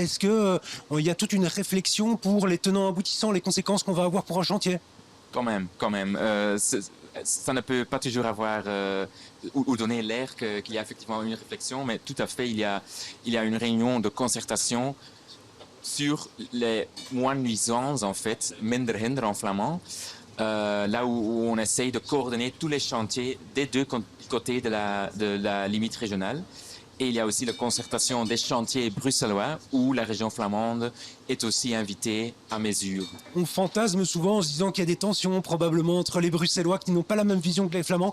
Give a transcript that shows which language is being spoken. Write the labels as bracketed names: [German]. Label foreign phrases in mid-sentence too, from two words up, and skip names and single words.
[French] Est-ce que il y a toute une réflexion pour les tenants aboutissants, les conséquences qu'on va avoir pour un chantier? Quand même. Ça ne peut pas toujours avoir ou donner l'air qu'il y a effectivement une réflexion, mais tout à fait, il y a une réunion de concertation sur les moins nuisances, en fait, [Dutch] minder hinder [French] en flamand, là où on essaye de coordonner tous les chantiers des deux côtés de la limite régionale. Et il y a aussi la concertation des chantiers bruxellois où la région flamande est aussi invitée à mesure. On fantasme souvent en se disant qu'il y a des tensions probablement entre les Bruxellois qui n'ont pas la même vision que les Flamands.